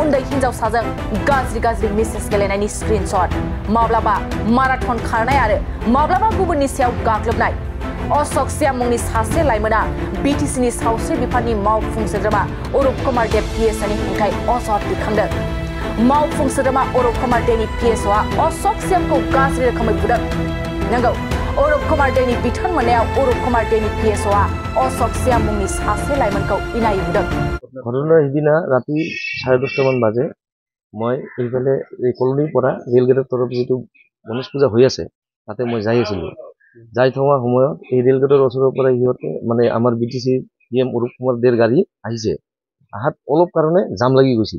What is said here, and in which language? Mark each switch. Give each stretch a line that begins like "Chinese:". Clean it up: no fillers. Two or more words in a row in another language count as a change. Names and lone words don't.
Bodo: उन्दै हिनजावसाजों गाज्रि मेसेज गेलेनायनि स्क्रिनशट माब्लाबा माराथन खारनाय आरो माब्लाबा गुबुननि सायाव गाग्लोबनाय अशोक सिया मुंनि सासे लाइमोना BTC-नि सावस्रि बिफाननि मावफुं सोद्रोमा अरुप कुमार दे PSनि हेंथायै अजद दैखांदों मावफुं सोद्रोमा अरुप कुमार देनि PSआ अशोक सियाखौ गाज्रि रोखोमै बुदों नंगौ अरुप कुमार देनि बिथोन मोननायाव अरुप कुमार देनि PSआ अशोक सिया मुंनि सासे लाइमोनखौ इनाय बुदों
Assamese: ঘটনা সিদিনা ৰাতি 10:30 মান বাজে মই এইফালে এই কলনীৰ পৰা ৰেল গেটৰ তৰফ যেটো গণেশ পূজা হৈ আছে তাতে মই যাই আছিলোঁ যাই থকা সময়ত এই ৰেল গেটৰ ওচৰৰ পৰা ইহঁতে মানে আমাৰ BTC PM অৰুপ কুমাৰ দেৰ গাড়ী আহিছে আহাত অলপ কাৰণে জাম লাগি গৈছিল